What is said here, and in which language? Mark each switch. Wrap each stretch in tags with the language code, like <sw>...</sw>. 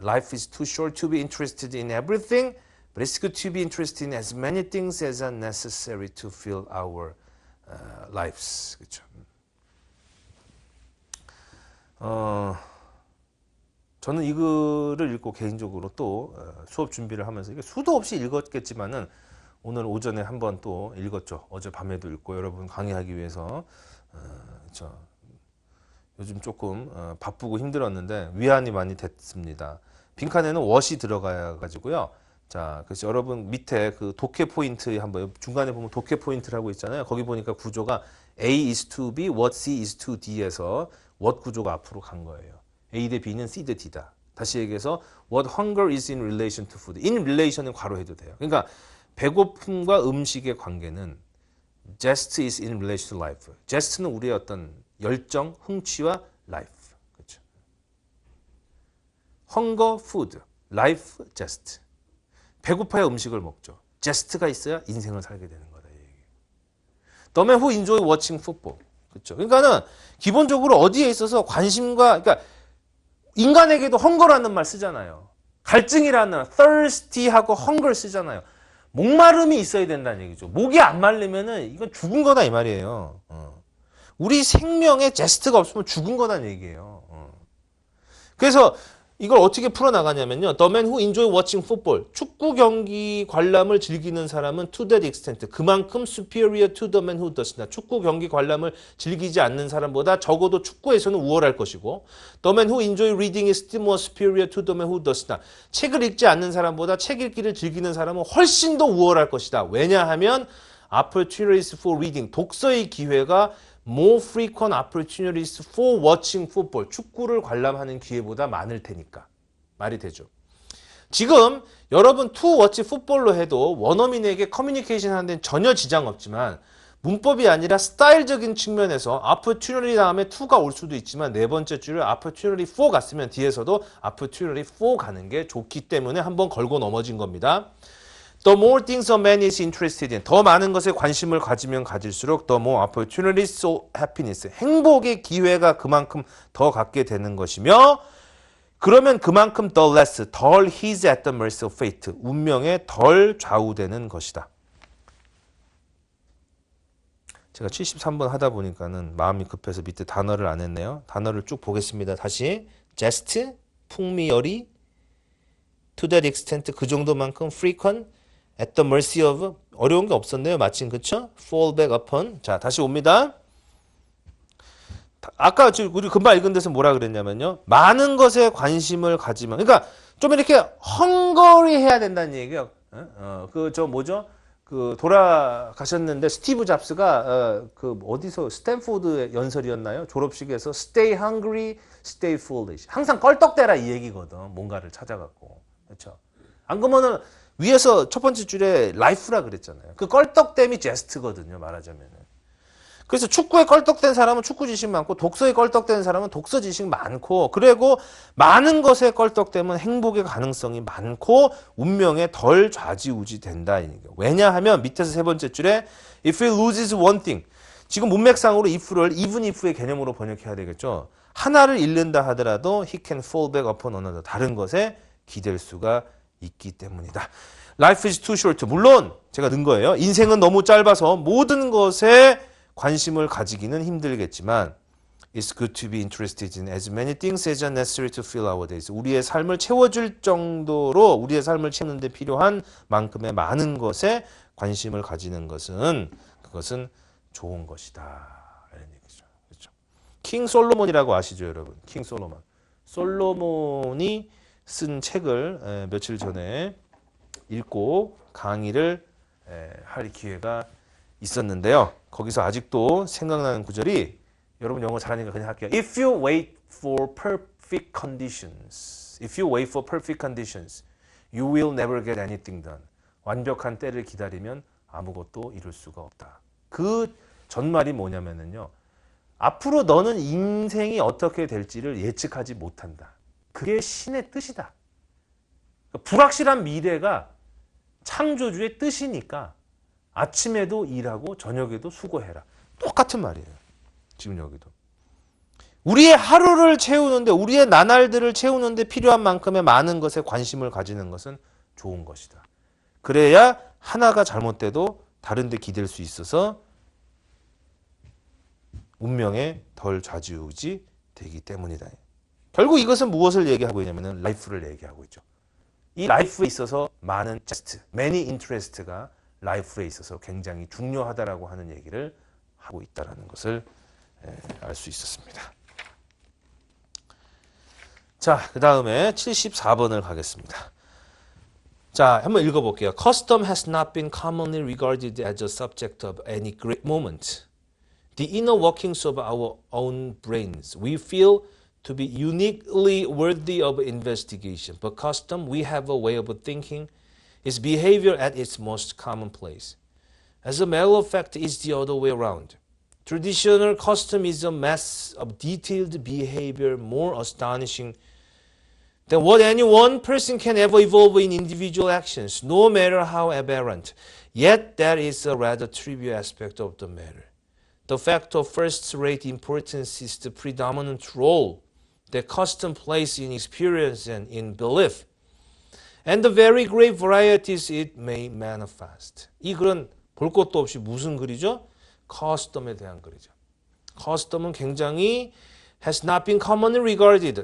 <en>Life is too short to be interested in everything, but it's good to be interested in as many things as are necessary to fill our lives.</en> <ko>그렇죠? 저는 이 글을 읽고 개인적으로 또 수업 준비를 하면서 이게 수도 없이 읽었겠지만은 오늘 오전에 한번 또 읽었죠. 어제 밤에도 읽고 여러분 강의하기 위해서 요즘 조금 바쁘고 힘들었는데 위안이 많이 됐습니다. 빈칸에는 what이 들어가야 가지고요. 자, 그래서 여러분 밑에 그 독해 포인트 한번 중간에 보면 독해 포인트라고 있잖아요. 거기 보니까 구조가 A is to B, what C is to D에서 what 구조가 앞으로 간 거예요. A 대 B는 C 대 D다. 다시 얘기해서</ko> <en>what hunger is in relation to food.</en> <ko>in relation은 괄호해도 돼요. 그러니까 배고픔과 음식의 관계는</ko> <en>Zest is in relation to life.</en> <ko>Zest는 우리의 어떤 열정, 흥취와 life. 그렇죠.</ko> <en>Hunger, food. Life, zest.</en> <ko>배고파야 음식을 먹죠. zest가 있어야 인생을 살게 되는 거다.</ko> <en>The man who enjoy watching football.</en> <ko>그렇죠. 그러니까는 기본적으로 어디에 있어서 관심과 그러니까 인간에게도 헝거라는 말 쓰잖아요. 갈증이라는 thirsty하고 hunger 쓰잖아요. 목마름이 있어야 된다는 얘기죠. 목이 안 마르면은 이건 죽은 거다 이 말이에요. 우리 생명에 제스트가 없으면 죽은 거다는 얘기예요. 그래서 이걸 어떻게 풀어나가냐면요.</ko> <en>The man who enjoy watching football.</en> <ko>축구 경기 관람을 즐기는 사람은</ko> <en>to that extent.</en> <ko>그만큼</ko> <en>superior to the man who does not.</en> <ko>축구 경기 관람을 즐기지 않는 사람보다 적어도 축구에서는 우월할 것이고</ko> <en>The man who enjoy reading is still more superior to the man who does not.</en> <ko>책을 읽지 않는 사람보다 책 읽기를 즐기는 사람은 훨씬 더 우월할 것이다. 왜냐하면</ko> <en>opportunities for reading.</en> <ko>독서의 기회가</ko> <en>more frequent opportunities for watching football.</en> <ko>축구를 관람하는 기회보다 많을 테니까. 말이 되죠. 지금 여러분</ko> <en>to watch football</en> <ko>로 해도 원어민에게 커뮤니케이션 하는 데는 전혀 지장 없지만 문법이 아니라 스타일적인 측면에서 opportunity 다음에 to가 올 수도 있지만 네 번째 줄을 opportunity for 갔으면 뒤에서도 opportunity for 가는 게 좋기 때문에 한번 걸고 넘어진 겁니다.</ko> <en>The more things a man is interested in.</en> <ko>더 많은 것에 관심을 가지면 가질수록</ko> <en>the more opportunities for happiness.</en> <ko>행복의 기회가 그만큼 더 갖게 되는 것이며 그러면 그만큼 the less, 덜</ko> <en>he's at the mercy of fate.</en> <ko>운명에 덜 좌우되는 것이다. 제가 73번 하다 보니까는 마음이 급해서 밑에 단어를 안 했네요. 단어를 쭉 보겠습니다. 다시 jest, 풍미열이, to that extent, 그 정도만큼 frequent, at the mercy of, 어려운 게 없었네요. 마침 그쵸? fall back upon. 자, 다시 옵니다. 아까 우리 금방 읽은 데서 뭐라 그랬냐면요. 많은 것에 관심을 가지면, 그러니까 좀 이렇게 헝거리 해야 된다는 얘기예요. 뭐죠? 돌아가셨는데 스티브 잡스가 어디서 스탠포드 연설이었나요? 졸업식에서</ko> <en>stay hungry, stay foolish.</en> <ko>항상 껄떡대라 이 얘기거든. 뭔가를 찾아갖고. 그렇죠? 안 그러면은 위에서 첫 번째 줄에 life라 그랬잖아요. 그 껄떡댐이 제스트거든요. 말하자면은. 그래서 축구에 껄떡댄 사람은 축구 지식 많고 독서에 껄떡댄 사람은 독서 지식 많고 그리고 많은 것에 껄떡대면 행복의 가능성이 많고 운명에 덜 좌지우지 된다. 왜냐하면 밑에서 세 번째 줄에</ko> <en>if he loses one thing.</en> <ko>지금 문맥상으로 if를 even if의 개념으로 번역해야 되겠죠. 하나를 잃는다 하더라도</ko> <en>he can fall back upon another.</en> <ko>다른 것에 기댈 수가 있기 때문이다.</ko> <en>Life is too short.</en> <ko>물론 제가 넣은 거예요. 인생은 너무 짧아서 모든 것에 관심을 가지기는 힘들겠지만</ko> <en>It's good to be interested in as many things as are necessary to fill our days.</en> <ko>우리의 삶을 채워줄 정도로 우리의 삶을 채우는 데 필요한 만큼의 많은 것에 관심을 가지는 것은 그것은 좋은 것이다. 이런 얘기죠. 그렇죠? 킹 솔로몬이라고 아시죠, 여러분? 킹 솔로몬. 솔로몬이 쓴 책을 며칠 전에 읽고 강의를 할 기회가 있었는데요. 거기서 아직도 생각나는 구절이 여러분 영어 잘하니까 그냥 할게요.</ko> <en>If you wait for perfect conditions, if you wait for perfect conditions, you will never get anything done.</en> <ko>완벽한 때를 기다리면 아무것도 이룰 수가 없다. 그 전말이 뭐냐면요. 앞으로 너는 인생이 어떻게 될지를 예측하지 못한다. 그게 신의 뜻이다. 불확실한 미래가 창조주의 뜻이니까 아침에도 일하고 저녁에도 수고해라. 똑같은 말이에요. 지금 여기도. 우리의 하루를 채우는데 우리의 나날들을 채우는데 필요한 만큼의 많은 것에 관심을 가지는 것은 좋은 것이다. 그래야 하나가 잘못돼도 다른 데 기댈 수 있어서 운명에 덜 좌지우지 되기 때문이다. 결국 이것은 무엇을 얘기하고 있냐면 라이프를 얘기하고 있죠. 이 라이프에 있어서 많은 just, many interest가 라이프에 있어서 굉장히 중요하다라고 하는 얘기를 하고 있다는 것을 알 수 있었습니다. 자, 그 다음에 74번을 가겠습니다. 자, 한번 읽어볼게요.</ko> <en>Custom has not been commonly regarded as a subject of any great moment. The inner workings of our own brains we feel to be uniquely worthy of investigation. But custom, we have a way of thinking, is behavior at its most commonplace. As a matter of fact, it's the other way around. Traditional custom is a mass of detailed behavior more astonishing than what any one person can ever evolve in individual actions, no matter how aberrant. Yet that is a rather trivial aspect of the matter. The fact of first-rate importance is the predominant role that custom plays in experience and in belief, and the very great varieties it may manifest.</en> <ko>이 글은 볼 것도 없이 무슨 글이죠? 커스텀에 대한 글이죠. 커스텀은 굉장히</ko> <en>has not been commonly regarded.</en>